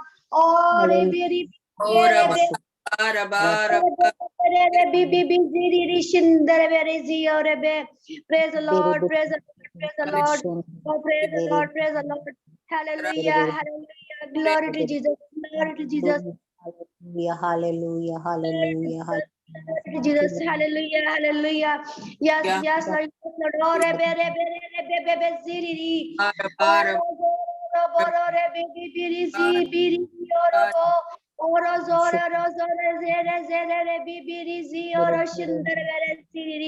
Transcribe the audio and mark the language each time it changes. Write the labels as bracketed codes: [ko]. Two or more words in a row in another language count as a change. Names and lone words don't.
[en] Oh, praise the Lord, praise the Lord, praise the Lord. Oh, praise the Lord, praise the Lord. Hallelujah, hallelujah. Glory to Jesus, glory to Jesus. Hallelujah, hallelujah, hallelujah. Jesus, hallelujah, hallelujah. Yes, yes, Lord. Oh, re be re be re re be be be ziri ri. Oh, ro bo ro re be be be ri zi be ri zi o ro bo. Oh, ro zo re ze re be be ri zi o ro shindar ve re ziri ri.